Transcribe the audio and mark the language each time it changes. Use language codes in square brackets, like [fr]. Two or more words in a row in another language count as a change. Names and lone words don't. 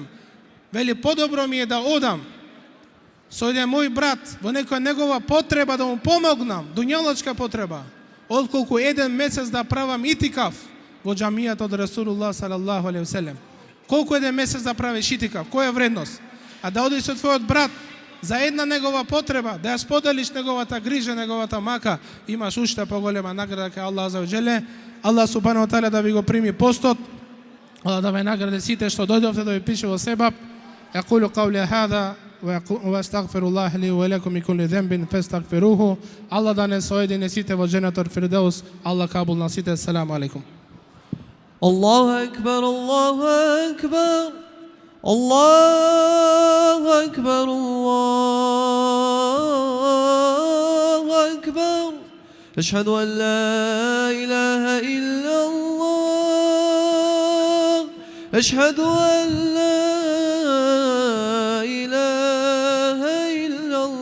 [mk] Вели, подобро ми е да одам со еден мој брат во некоја негова потреба да му помогнам, дуњалочка потреба, отколку еден месец да правам итикаф во џамијата од Расулуллах [ar] صلى الله عليه وسلم. [mk] Колку еден месец да правиш итикаф, која е вредност? А да одиш со твојот брат за една негова потреба, да ја споделиш неговата грижа, неговата мака, имаш уште поголема награда кај Аллах [ar] عز وجل. [mk] Аллах [ar] سبحانه وتعالى [mk] да ви го прими постот, да ве награди сите што дојдовте да ви пише во себаб. [ar] أقول قولي هذا وأستغفر الله لي ولكم من كل ذنب فاستغفروه. [mk] Аллах да не соедини сите во џеннетот фирдеус. Аллах кабул на сите. [ar] السلام عليكم. الله أكبر الله أكبر الله أكبر الله أكبر أشهد أن لا إله إلا الله أشهد أن لا إله إلا